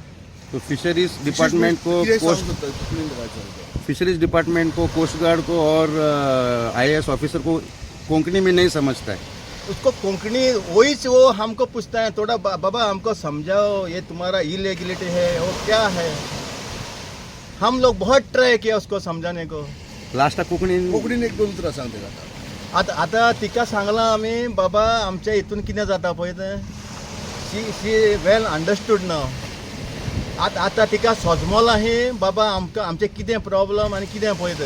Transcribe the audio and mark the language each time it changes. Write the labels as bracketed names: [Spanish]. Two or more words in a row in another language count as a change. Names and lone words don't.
[Hindi] तो [English] fisheries department [Hindi] को, [English] coast guard [Hindi] को और IAS ऑफिसर को कोंकणी में नहीं समझता है। उसको कोंकणी वही से वो हमको पूछता है, थोड़ा बाबा हमको समझाओ, ये तुम्हारा इलीगलिटी है वो क्या है। हम लोग बहुत ट्राई किया उसको समझाने को। लास्ट कोंकणी [Konkani] एक दोन उतरा सांगते आता तिका सांगला आम्ही बाबा आमच्या इथून किती जाता पळय ते [English] she well understood [Konkani] नाव। आता तिका सोजमोल आहे बाबा आमचे कितें प्रॉब्लम आनी कितें पळय ते।